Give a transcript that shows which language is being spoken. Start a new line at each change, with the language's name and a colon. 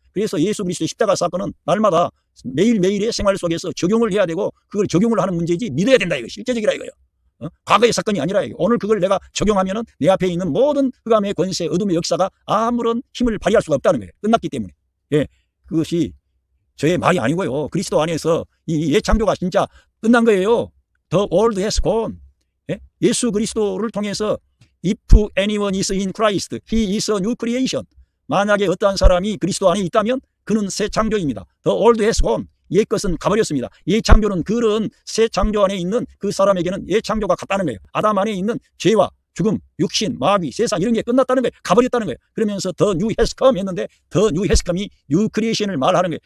Korean: 그래서 예수 그리스도의 십자가 사건은 날마다 매일매일의 생활 속에서 적용을 해야 되고, 그걸 적용을 하는 문제지 믿어야 된다 이거. 실제적이라 이거예요. 과거의 사건이 아니라 오늘 그걸 내가 적용하면은 내 앞에 있는 모든 흑암의 권세, 어둠의 역사가 아무런 힘을 발휘할 수가 없다는 거예요. 끝났기 때문에. 예, 그것이 저의 말이 아니고요. 그리스도 안에서 이 예창조가 진짜 끝난 거예요.
English: The old has gone. 예?
Korean: 예수 그리스도를 통해서
English: If anyone is in Christ, he is a new creation.
Korean: 만약에 어떠한 사람이 그리스도 안에 있다면 그는 새 창조입니다.
English: The old has gone.
Korean: 옛 것은 가버렸습니다. 옛 창조는 그런 새 창조 안에 있는 그 사람에게는 옛 창조가 같다는 거예요. 아담 안에 있는 죄와 죽음, 육신, 마귀, 세상 이런 게 끝났다는 거예요. 가버렸다는 거예요. 그러면서 더 뉴
English: has come
Korean: 했는데 더 뉴 has come이 뉴 크리에이션을 말하는 거예요.